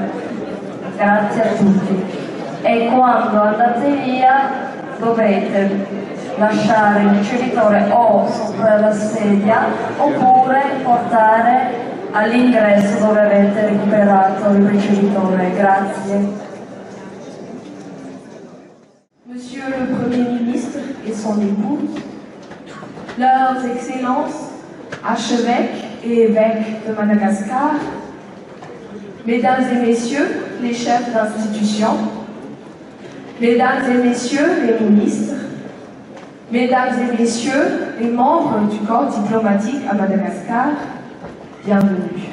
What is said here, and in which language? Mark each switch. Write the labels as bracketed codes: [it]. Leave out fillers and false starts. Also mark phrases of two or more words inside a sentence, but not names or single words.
[it] Grazie a tutti. E quando andate via dovete lasciare il ricevitore o sopra la sedia oppure portare all'ingresso dove avete recuperato il ricevitore. Grazie. [fr] Monsieur le Premier ministre et son épouse, leurs excellences, archevêques et évêques de Madagascar, mesdames et messieurs les chefs d'institution, mesdames et messieurs les ministres, mesdames et messieurs les membres du corps diplomatique à Madagascar, bienvenue.